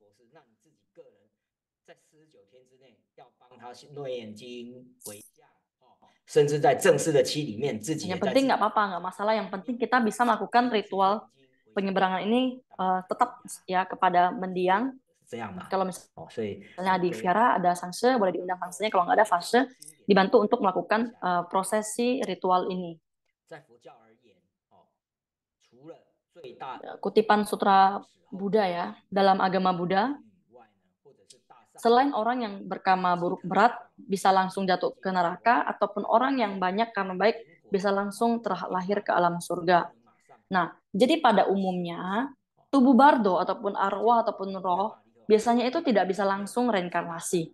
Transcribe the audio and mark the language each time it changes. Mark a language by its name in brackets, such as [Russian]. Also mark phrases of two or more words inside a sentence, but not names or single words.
[Indonesian] Yang penting nggak apa-apa, nggak masalah. Yang penting kita bisa melakukan ritual penyeberangan ini tetap ya kepada mendiang [Chinese] 这样嘛。 [Indonesian] Kalau [Chinese] 所以 [Indonesian] misalnya di Vihara ada sangse, boleh diundang sangsenya. Kalau nggak ada fase, dibantu untuk melakukan prosesi ritual ini. [Chinese] 在佛教而言，除了最大 [Indonesian] Kutipan sutra Buddha ya, dalam agama Buddha, selain orang yang berkarma buruk berat bisa langsung jatuh ke neraka, ataupun orang yang banyak karma baik bisa langsung terlahir ke alam surga. Nah, jadi pada umumnya tubuh bardo ataupun arwah ataupun roh biasanya itu tidak bisa langsung reinkarnasi.